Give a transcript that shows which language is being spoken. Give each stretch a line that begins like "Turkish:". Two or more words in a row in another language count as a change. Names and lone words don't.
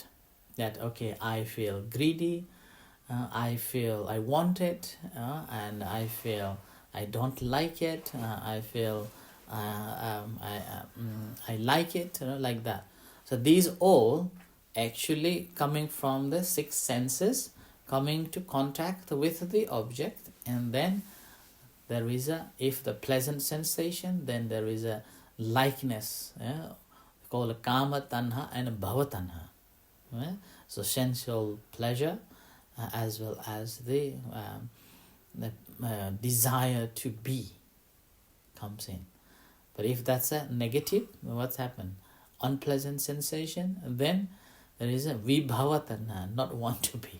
English: That, okay, I feel greedy, I feel I want it, and I feel I don't like it, I feel I like it, like that. So these all actually coming from the six senses, coming to contact with the object, and then there is if the pleasant sensation, then there is a likeness, called
Pali: kama tanha
English: and
Pali: bhava tanha.
English: So sensual pleasure, as well as the desire to be comes in. But if that's a negative, what's happened? Unpleasant sensation, then there is a
Pali: vibhava tanha,
English: not want to be.